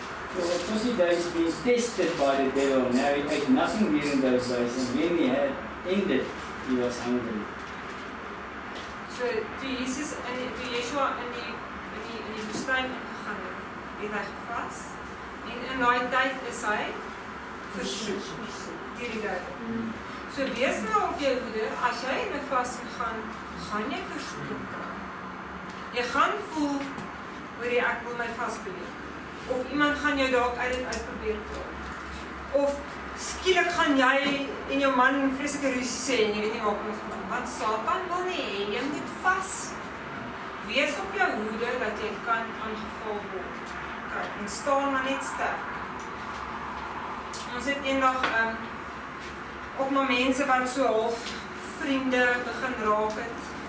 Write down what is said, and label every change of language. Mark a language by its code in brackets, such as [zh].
[en] So it was the days being tested by the devil. Now he ate nothing during those days, and when he had ended, he was hungry. [af] So toe Yeshua in die woestyn ingegaan het hy gevas en in daai tyd is hy versoek deur die duiwel. So wees nou op jou hoede, as jy in 'n vas gaan jy versoeking kry. Jy gaan voel hoor jy ek wil my vasbeweeg. Of iemand gaan jou dalk uit probeer praat. Of skielik gaan jy en jou man 'n vreeslike rusie sê en jy weet nie waar om te gaan. Want Satan wil nie hê jy moet vas. Wees op jou hoede dat jy kan aangeval word. Kyk, en staan maar net sterk. Ons het eendag ook maar mense wat so half vriende begin raak het.